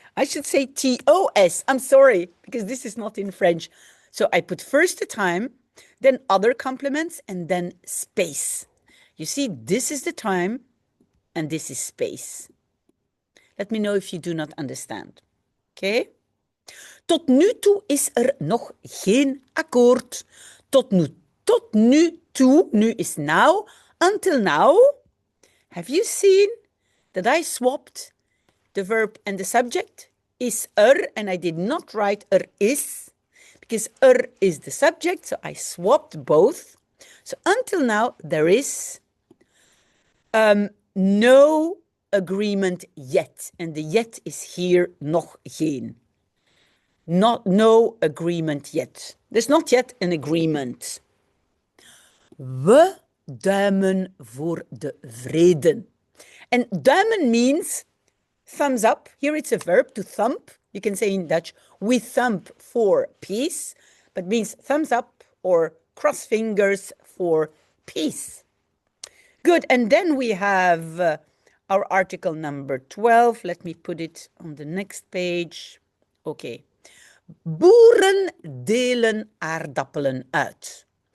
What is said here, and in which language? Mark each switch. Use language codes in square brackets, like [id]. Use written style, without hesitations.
[en] I should say T-O-S. I'm sorry, because this is not in French. So I put first a time, then other complements, and then space. You see, this is the time, and this is space. Let me know if you do not understand. Okay? [nl] Tot nu toe is nog geen akkoord. Tot nu toe, [en] nu is now, until now. Have you seen that I swapped the verb and the subject? Is and I did not write is, because is the subject, so I swapped both. So until now, there is no agreement yet. And the yet is here, nog geen. No agreement yet. There's not yet an agreement. [nl] We duimen voor de vrede. [en] And duimen means thumbs up. Here it's a verb, to thump. You can say in Dutch, we thump for peace, but means thumbs up or cross fingers for peace. Good, and then we have our article number 12. Let me put it on the next page. Okay. [nl] Boeren delen aardappelen uit.